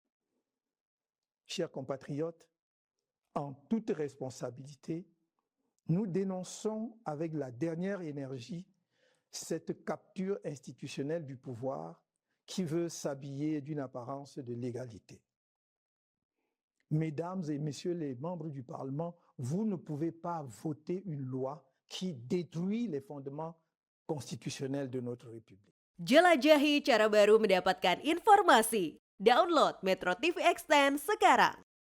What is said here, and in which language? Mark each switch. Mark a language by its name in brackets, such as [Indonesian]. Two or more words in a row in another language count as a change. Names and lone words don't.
[French] Chers compatriotes, en toute responsabilité, nous dénonçons avec la dernière énergie cette capture institutionnelle du pouvoir qui veut s'habiller d'une apparence de légalité. Mesdames et messieurs les membres du Parlement, vous ne pouvez pas voter une loi qui détruit les fondements constitutionnels de notre République. [Indonesian] Jelajahi cara baru mendapatkan informasi. Download Metro TV Extend sekarang.